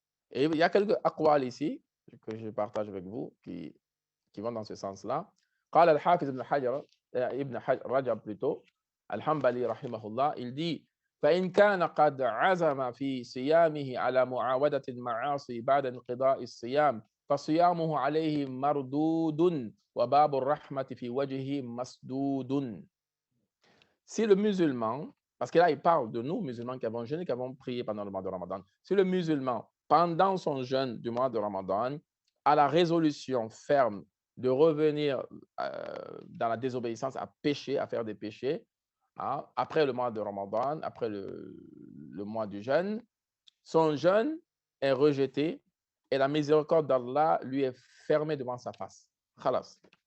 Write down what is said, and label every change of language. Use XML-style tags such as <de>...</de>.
<fr>Et il y a quelques aqwal ici que je partage avec vous qui vont dans ce sens-là.</fr> <ar>قال الحافظ ابن رجب</ar> <fr>plutôt</fr> <ar>الحنبلي رحمه الله,</ar> <fr>il dit</fr> <ar>فإن كان قد عزم في صيامه على معاودة المعاصي بعد انقضاء الصيام فصيامه عليه مردود وباب الرحمة في وجهه مسدود.</ar> <fr>Si le musulman, parce que là il parle de nous musulmans qui avons jeûné, qui avons prié pendant le mois de Ramadan, si le musulman pendant son jeûne du mois de Ramadan a la résolution ferme de revenir dans la désobéissance, à pécher, à faire des péchés, hein, après le mois de Ramadan, après le mois du jeûne, son jeûne est rejeté et la miséricorde d'Allah lui est fermée devant sa face. Khalas.</fr>